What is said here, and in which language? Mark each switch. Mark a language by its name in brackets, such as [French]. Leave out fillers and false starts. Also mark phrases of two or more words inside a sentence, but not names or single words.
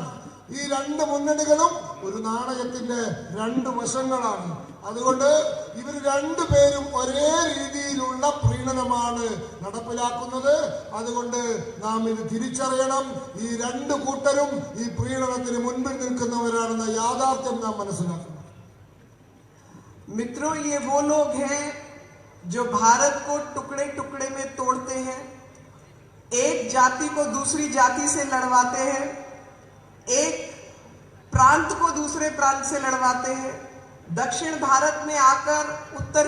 [Malayalam] ഈ രണ്ട് മുന്നണികളും ഒരു നാണയത്തിന്റെ രണ്ട് വശങ്ങളാണ്. അതുകൊണ്ട് ഇവർ രണ്ടുപേരും ഒരേ രീതിയിലുള്ള പ്രീണനമാണ് നടപ്പിലാക്കുന്നത്. അതുകൊണ്ട് നാം ഇത് തിരിച്ചറിയണം. ഈ രണ്ട് കൂട്ടരും ഈ പ്രീണനത്തിന് മുൻപിൽ നിൽക്കുന്നവരാണെന്ന യാഥാർത്ഥ്യം നാം മനസ്സിലാക്കണം. [Hindi] मित्रों, ये वो लोग हैं जो भारत को टुकड़े टुकड़े में तोड़ते हैं, एक जाति को दूसरी जाति से लड़वाते हैं, एक प्रांत को दूसरे प्रांत से लड़वाते हैं, दक्षिण भारत में आकर उत्तर